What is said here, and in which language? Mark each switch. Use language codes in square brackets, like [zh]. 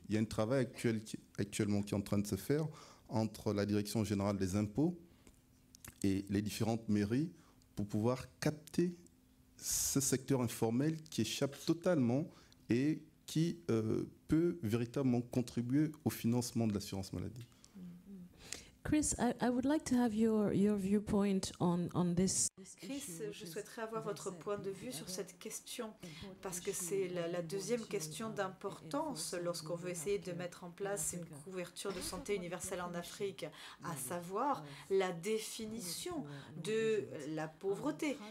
[fr] Il y a un travail actuellement qui est en train de se faire entre la Direction générale des impôts et les différentes mairies pour pouvoir capter ce secteur informel qui échappe totalement et qui peut véritablement contribuer au financement de l'assurance maladie. [en] Chris, I would like to have your viewpoint on this. [fr] Chris, je souhaiterais avoir votre point de vue sur cette question, parce que c'est la deuxième question d'importance lorsqu'on veut essayer de mettre en place une couverture de santé universelle en Afrique, à savoir la définition de la pauvreté.